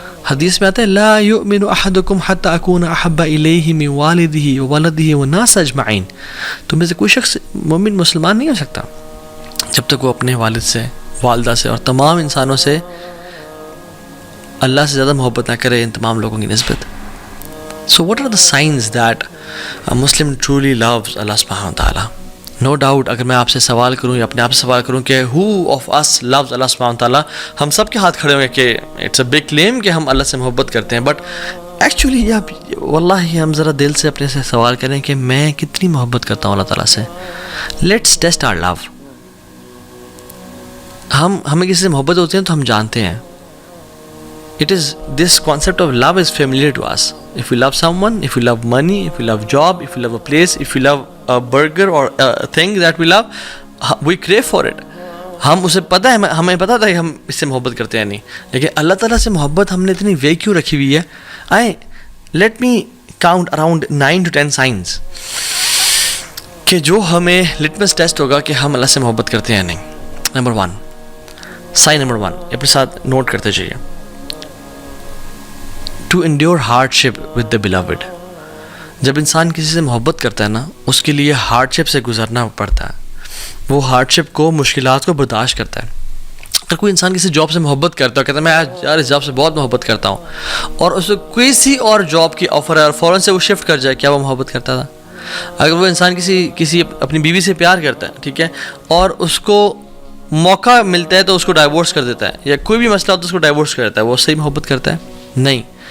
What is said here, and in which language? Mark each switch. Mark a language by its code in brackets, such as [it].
[ur] حدیث میں آتا ہے [ar] لا یؤمن احدکم حتی اکون احب الیہ من والدہ وولدہ والناس اجمعین. [ur] تم میں سے کوئی شخص مومن مسلمان نہیں ہو سکتا جب تک وہ اپنے والد سے، والدہ سے اور تمام انسانوں سے اللہ سے زیادہ محبت نہ کرے ان تمام لوگوں کی نسبت. [en] So what are the signs that a Muslim truly loves Allah subhanahu wa ta'ala? No doubt [ur] اگر میں آپ سے سوال کروں یا اپنے آپ سے سوال کروں کہ [en] who of us loves Allah subhanahu wa ta'ala، [ur] ہم سب کے ہاتھ کھڑے ہوں گے کہ [en] it's a big claim [ur] کہ ہم اللہ سے محبت کرتے ہیں. [en] but actually [ur] واللہ ہم ذرا دل سے اپنے سے سوال کریں کہ میں کتنی محبت کرتا ہوں اللہ تعالیٰ سے. [en] Let's test our love. [ur] ہمیں کسی سے محبت ہوتی ہے تو ہم جانتے ہیں. [en] This concept of love is familiar to us. If we love someone, if we love money, if we love job, if we love a place, if we love a burger or a thing that we love, we crave for it. [ur] ہم اسے پتہ ہے، ہمیں پتہ تھا کہ ہم اس سے محبت کرتے ہیں نہیں. لیکن اللہ تعالیٰ سے محبت ہم نے اتنی وے کیوں رکھی ہوئی ہے؟ [en] let me count around 9 to 10 signs [ur] کہ جو ہمیں لٹمس ٹیسٹ ہوگا کہ ہم اللہ سے محبت کرتے ہیں نہیں. نمبر 1، سائن نمبر 1 اپنے ساتھ نوٹ کرتے جائیے. [en] To endure hardship with the beloved. [ur] جب انسان کسی سے محبت کرتا ہے نا، اس کے لیے ہارڈ شپ سے گزرنا پڑتا ہے. وہ ہارڈ شپ کو، مشکلات کو برداشت کرتا ہے. اگر کوئی انسان کسی جاب سے محبت کرتا ہے، کہتا ہے میں یار اس جاب سے بہت محبت کرتا ہوں، اور اس کو کسی اور جاب کی آفر ہے اور فوراً سے وہ شفٹ کر جائے، کیا وہ محبت کرتا تھا؟ اگر وہ انسان کسی اپنی بیوی سے پیار کرتا ہے، ٹھیک ہے، اور اس کو موقع ملتا ہے تو اس کو ڈائیورس کر دیتا ہے، یا کوئی بھی مسئلہ ہوتا ہے اس کو ڈائیورس کر دیتا ہے، وہ صحیح محبت کرتا ہے؟ نہیں.